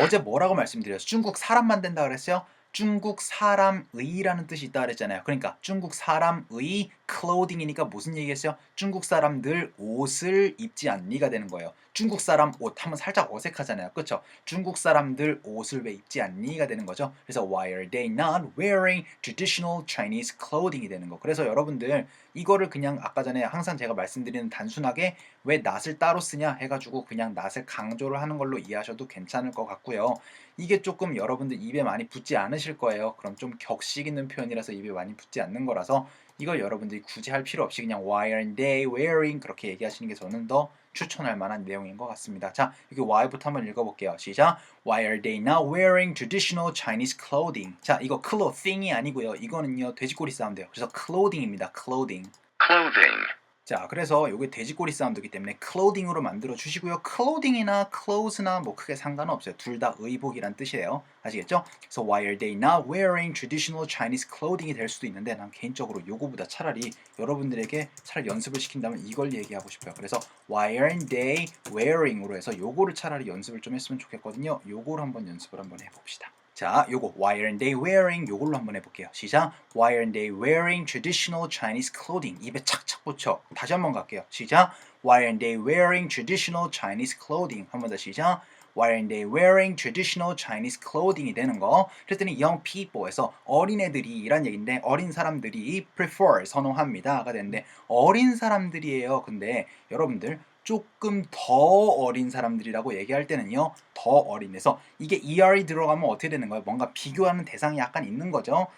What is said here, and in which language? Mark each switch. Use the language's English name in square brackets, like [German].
[Korean] 어제 뭐라고 말씀드렸어요? 중국 사람만 된다 그랬어요? 중국 사람의라는 뜻이 있다 그랬잖아요. 그러니까 중국 사람의 clothing이니까 무슨 얘기겠어요? 중국 사람들 옷을 입지 않니가 되는 거예요. 중국 사람 옷 하면 살짝 어색하잖아요. 그렇죠? 중국 사람들 옷을 왜 입지 않니가 되는 거죠. [English] 그래서 why are they not wearing traditional Chinese clothing이 되는 거. [Korean] 그래서 여러분들 이거를 그냥 아까 전에 항상 제가 말씀드리는 단순하게 왜 not을 따로 쓰냐 해가지고 그냥 not을 강조를 하는 걸로 이해하셔도 괜찮을 것 같고요. 이게 조금 여러분들 입에 많이 붙지 않으실 거예요. 그럼 좀 격식 있는 표현이라서 입에 많이 붙지 않는 거라서 이걸 여러분들이 굳이 할 필요 없이 그냥 [English] why aren't they wearing [Korean] 그렇게 얘기하시는 게 저는 더 추천할 만한 내용인 것 같습니다. 자, 여기 why부터 한번 읽어볼게요. 시작. [English] Why are they not wearing traditional Chinese clothing? [Korean] 자, 이거 clothing이 아니고요. 이거는요 돼지꼬리 사운드예요. 그래서 clothing입니다. [English] clothing. clothing, [Korean] 자, 그래서 이게 돼지꼬리 사운드이기 때문에 clothing으로 만들어 주시고요. clothing이나 clothes나 뭐 크게 상관은 없어요. 둘 다 의복이란 뜻이에요. 아시겠죠? 그래서 [English] why are they not wearing traditional Chinese clothing [Korean] 이 될 수도 있는데 난 개인적으로 요거보다 차라리 여러분들에게 차라리 연습을 시킨다면 이걸 얘기하고 싶어요. 그래서 [English] why aren't they wearing [Korean] 으로 해서 요거를 차라리 연습을 좀 했으면 좋겠거든요. 요거를 한번 연습을 한번 해봅시다. 자, 요거 [English] why aren't they wearing [Korean] 요걸로 한번 해볼게요. 시작. [English] Why aren't they wearing traditional Chinese clothing? [Korean] 입에 착착 붙여. 다시 한번 갈게요. 시작. [English] Why aren't they wearing traditional Chinese clothing? [Korean] 한 번 더 시작. [English] Why aren't they wearing traditional Chinese clothing이 되는 거. [Korean] 그랬더니 young people에서 어린애들이 이란 얘기인데 어린 사람들이 prefer 선호합니다가 되는데 어린 사람들이에요. 근데 여러분들 조금 더 어린 사람들이라고 얘기할 때는요. 더 어린애서 이게 ER이 들어가면 어떻게 되는 거예요? 뭔가 비교하는 대상이 약간 있는 거죠.